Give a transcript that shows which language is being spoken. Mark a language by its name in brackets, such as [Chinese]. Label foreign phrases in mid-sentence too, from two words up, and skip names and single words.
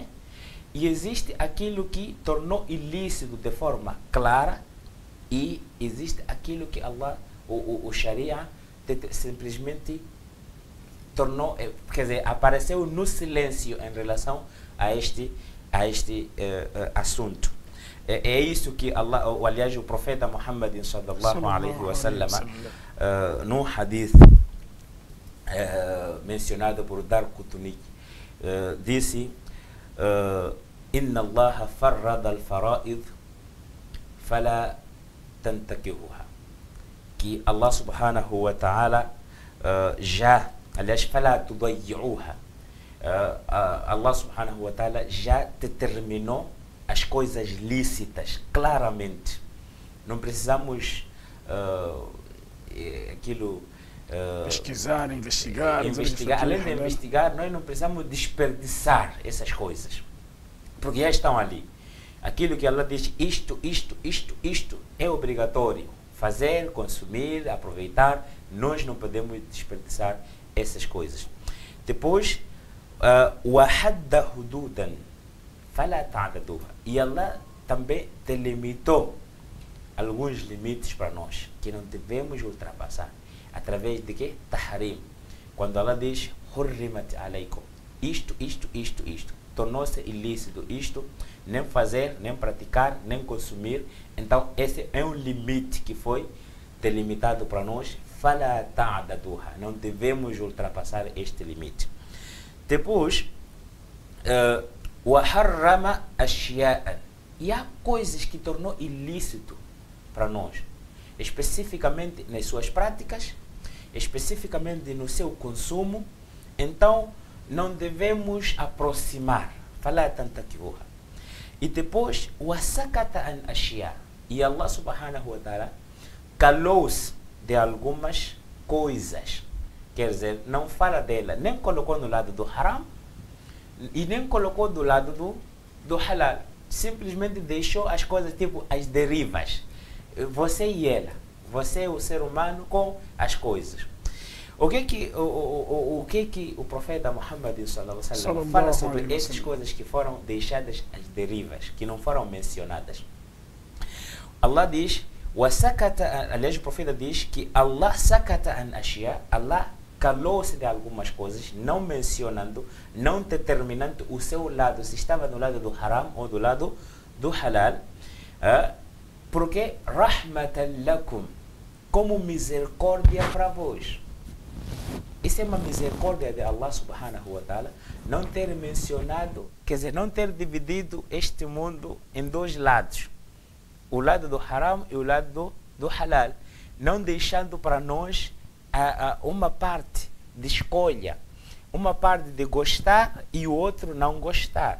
[Portuguese] E existe aquilo que tornou ilícito de forma clara, e existe aquilo que Allah, o Sharia, simplesmente tornou, quer dizer, apareceu no silêncio em relação a este assunto. É isso que Allah, aliás, o profeta Muhammad [Arabic] صلى الله عليه وسلم, [Portuguese] num hadith mencionado por Dar-Qutni, disse: [Arabic] إن الله فرض الفرائض فلا تنتهكوها. [Portuguese] Que Allah [Arabic] سبحانه وتعالى [Portuguese] já, aliás, [Arabic] فلا تضيعوها. [Portuguese] Allah [Arabic] سبحانه وتعالى [Portuguese] já determinou as coisas lícitas claramente. Não precisamos pesquisar, investigar. Além de investigar, nós não precisamos desperdiçar essas coisas, porque já estão ali. Aquilo que Allah diz, isto é obrigatório fazer, consumir, aproveitar, nós não podemos desperdiçar essas coisas. Depois, [Arabic] وَحَدَّ حُدُودًا فَلَا تَعْتَدُوهَا. [Portuguese] E Allah também delimitou alguns limites para nós, que não devemos ultrapassar. Através de quê? Tahrim. Quando Allah diz, [Arabic] حُرِّمَتْ عَلَيْكُمْ. [Portuguese] Isto. Tornou-se ilícito isto, nem fazer, nem praticar, nem consumir. Então, esse é um limite que foi delimitado para nós. [Arabic] فَلَا تَعْتَدُوهَا. [Portuguese] Não devemos ultrapassar este limite. Depois, [Arabic] وَحَرَّمَ أَشْيَاءً. [Portuguese] E há coisas que tornou ilícito para nós, especificamente nas suas práticas, especificamente no seu consumo. Então, não devemos aproximar. [Arabic] فَلَا تَنْتَكِهُهَا. [Portuguese] E depois, [Arabic] وَسَكَتَ عَنْ أَشْيَاء. [Portuguese] E Allah [Arabic] سبحانه وتعالى [Portuguese] calou-se de algumas coisas. Quer dizer, não fala dela, nem colocou no lado do haram e nem colocou do lado do halal. Simplesmente deixou as coisas tipo as derivas. Você e ela. Você é o ser humano com as coisas. O que o profeta Muhammad [Arabic] صلى الله عليه وسلم [Portuguese] fala sobre essas coisas que foram deixadas as derivas, que não foram mencionadas? Allah diz, aliás, o profeta diz que Allah [Arabic] سكت عن أشياء, [Portuguese] Allah calou-se de algumas coisas, não mencionando, não determinando o seu lado, se estava no lado do haram ou do lado do halal, porque [Arabic] رحمة لكم, [Portuguese] como misericórdia para vós. Isso é uma misericórdia de Allah [Arabic] سبحانه وتعالى, [Portuguese] não ter mencionado, quer dizer, não ter dividido este mundo em dois lados, o lado do haram e o lado do halal, não deixando para nós uma parte de escolha, uma parte de gostar e o outro não gostar.